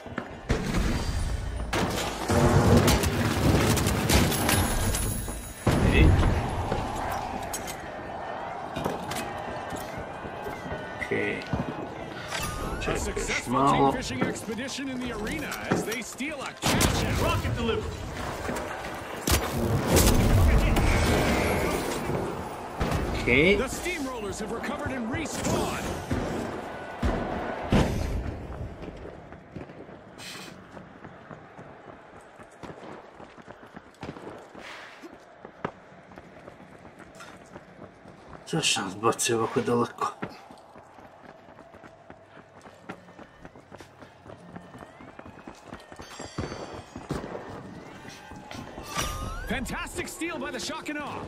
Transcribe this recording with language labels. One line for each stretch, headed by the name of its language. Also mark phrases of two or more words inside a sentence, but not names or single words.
English: Okay. A
Croatian: Čekaj još
English: successful
Croatian: malo.
English: team fishing expedition in the arena as they steal a cash out. Rocket delivered! Okay. The steamrollers have recovered and respawned.
Croatian: Zašto nas baci ovako daleko?
English: steal by the shock and awe.